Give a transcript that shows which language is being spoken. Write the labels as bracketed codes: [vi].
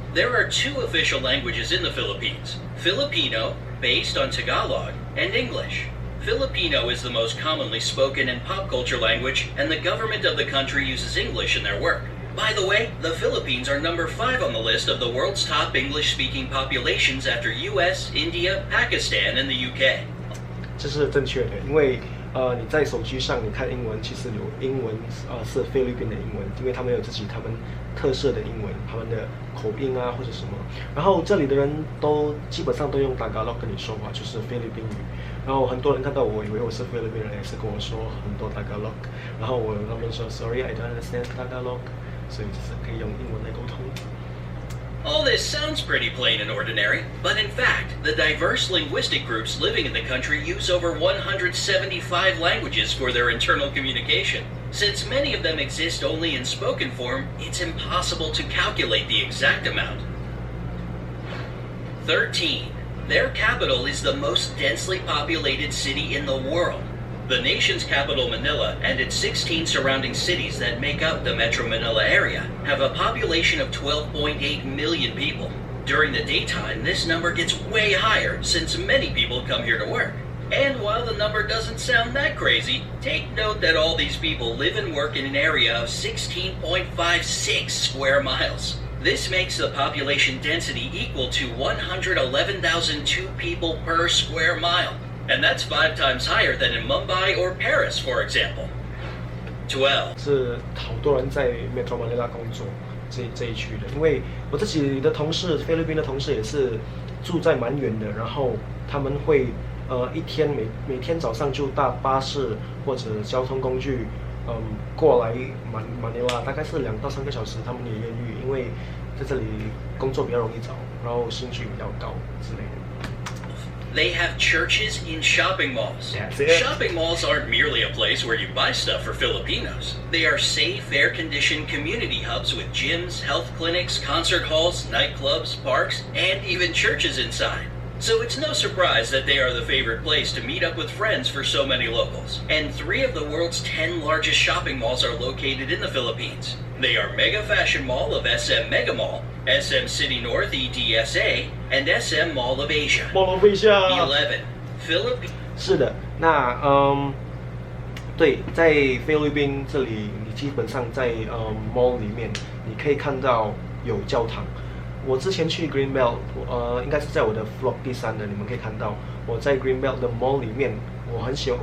[en] There are 2 official languages in the Philippines, Filipino, based on Tagalog, and English. Filipino is the most commonly spoken and pop culture language, and the government of the country uses English in their work. By the way, the Philippines are number 5 on the list of the world's top English-speaking populations after US, India, Pakistan, and the UK. [zh] 这是正确的，因为你在手机上你看英文，其实有英文是菲律宾的英文，因为他们有他们特色的英文，他们的口音啊或者什么。然后这里的人都基本上都用 Tagalog 跟你说话，就是菲律宾语。然后很多人看到我以为我是菲律宾人，也是跟我说很多 Tagalog。然后他们说 [en] Sorry, I don't understand Tagalog， [zh] 所以就是可以用英文来沟通。 [en] All this sounds pretty plain and ordinary, but in fact, the diverse linguistic groups living in the country use over 175 languages for their internal communication. Since many of them exist only in spoken form, it's impossible to calculate the exact amount. 13. Their capital is the most densely populated city in the world. The nation's capital, Manila, and its 16 surrounding cities that make up the Metro Manila area have a population of 12.8 million people. During the daytime, this number gets way higher since many people come here to work. And while the number doesn't sound that crazy, take note that all these people live and work in an area of 16.56 square miles. This makes the population density equal to 111,002 people per square mile. And that's 5 times higher than in Mumbai or Paris, for example. 12. [zh] 是好多人在 Metro Manila 工作这一区的，因为我自己的同事，菲律宾的同事也是住在蛮远的，然后他们会每天早上就搭巴士或者交通工具过来马尼拉，大概是2到3个小时，他们也愿意，因为在这里工作比较容易找，然后薪水比较高之类的。 [en] They have churches in shopping malls. Shopping malls aren't merely a place where you buy stuff for Filipinos. They are safe, air-conditioned community hubs with gyms, health clinics, concert halls, nightclubs, parks, and even churches inside. So it's no surprise that they are the favorite place to meet up with friends for so many locals. And 3 of the world's 10 largest shopping malls are located in the Philippines. They are Mega Fashion Mall of SM Mega Mall, SM City North EDSA, and SM Mall of Asia. Mall of Asia. 11. Philippines. [zh] 是的，那对，在菲律宾这里，你基本上在mall 里面，你可以看到有教堂。我之前去 Greenbelt， 应该是在我的 vlog 第3的，你们可以看到我在 Greenbelt 的 mall 里面，我很喜欢。